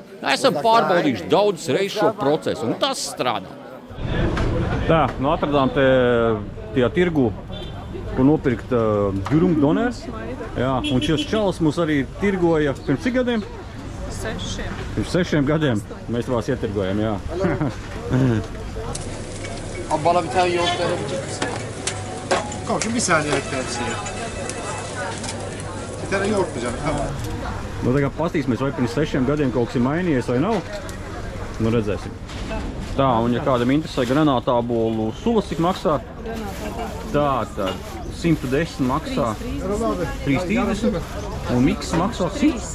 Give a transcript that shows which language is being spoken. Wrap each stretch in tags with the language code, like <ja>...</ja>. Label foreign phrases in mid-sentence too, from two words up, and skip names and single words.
<lv>Esam pārbaudījuši daudzas reizes šo procesu, un tas strādā. Tā, nu atradām tajā tirgu, ko nopirkt Dürumdoners. Jā, un šis čalis mūs arī tirgoja pirms cik gadiem? 6. Pirms 6 gadiem mēs tavās ietirgojam, jā.</lv> <tr>Bana bir tane yoğurt verebilecek misin? Komşum bir saniye bekler misin ya? Bir tane yoğurt mu canım? Tamam.</tr> <lv>Nu, tagad pastīsimies, vai pirms 6 gadiem kaut kas ir mainījies vai nav. Nu, redzēsim. Tā, un ja kādam interesē granātābolu sulas, cik maksā? Tā, 110 maksā 3,30 un miks maksā 100.</lv>